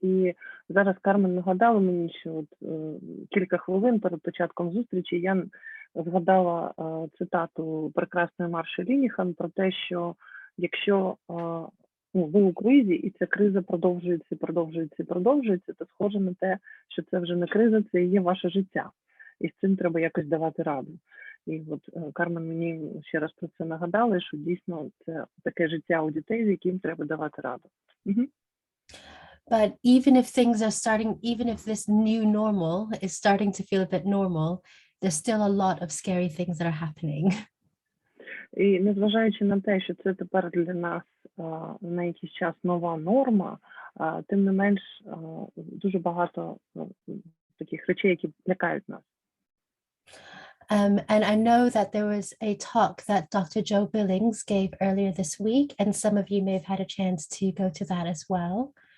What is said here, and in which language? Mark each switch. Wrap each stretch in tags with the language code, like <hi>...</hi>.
<uk>І зараз Кармен нагадала мені, що от кілька хвилин перед початком зустрічі я згадала цитату прекрасної Марші Лініхан про те, що якщо ви у кризі, і ця криза продовжується, то схоже на те, що це вже не криза, це і є ваше життя. І з цим треба якось давати раду. І от Кармен мені ще раз про це нагадала, що дійсно це таке життя у дітей, з яким треба давати раду.</uk> <en>But even if things are starting, even if this new normal is starting to feel a bit normal, there's still a lot of scary things that are happening.</en> <uk>І незважаючи на те, що це тепер для нас на якийсь час нова норма, тим не менш дуже багато таких речей, які лякають нас.</uk> <en>And I know that there was a talk that Dr. Joe Billings gave earlier this week, and some of you may have had a chance to go to that as well.</en>